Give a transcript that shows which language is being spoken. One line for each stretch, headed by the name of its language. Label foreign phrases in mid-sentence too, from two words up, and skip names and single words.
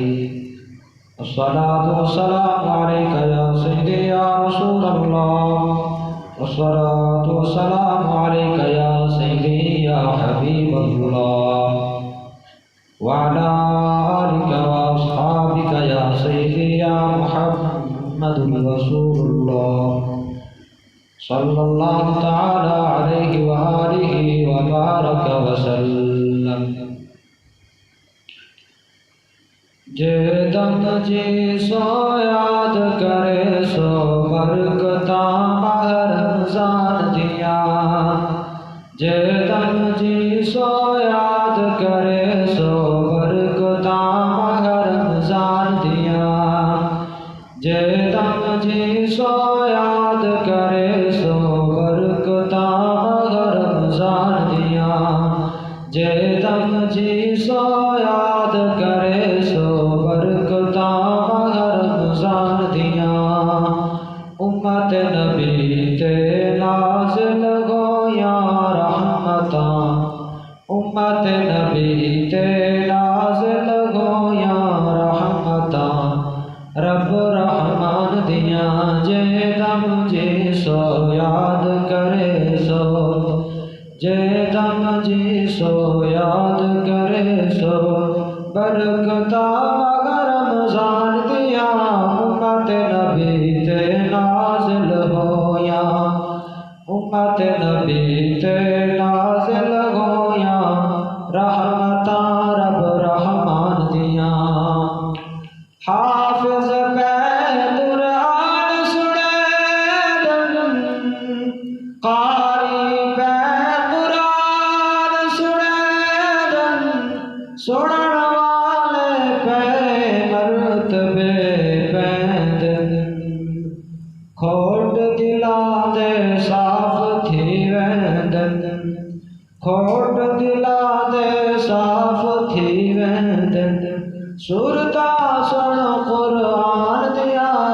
Arabic: الصلاة والسلام عليك يا سيدي يا رسول الله، والصلاة والسلام عليك يا سيدي يا حبيب الله، وعلى آلك وأصحابك يا سيدي يا محمد رسول الله صلى الله تعالى عليه وآله وبارك وسلم.
Saraiki: جے دم جی سو یاد کرے سو برکتاں ماہ رمضان دیاں. جے دم جی سو یاد کرے سو برکتاں ماہ رمضان دیاں. جے دم جی سو یاد کرے سو برکتاں ماہ رمضان دیاں. جے دم جی سو یاد کرے سو برکتاں ماہ رمضان دیاں. امت نبی تے نازل ہویاں رحمتاں. امت نبی تے نازل ہویاں رحمتاں رب رحمان دیاں. جے دم جی سو یاد کرے سو، جے دم جی سو یاد کرے سو برکتاں ماہ رمضان دیاں. امت نبی تے نازل ہویاں، امت نبی تے نازل ہویاں رحمتاں رب رحمان دیاں. حافظ پہ قرآن سنے دن، قاری پہ قرآن سنے دن، سنن والے پہ مرتبے پیندن. کھوٹ دلاں دے صاف تھی ویندن، کھوٹ دلاں دے صاف تھی ویندن. سورتاں سن قرآن دیاں.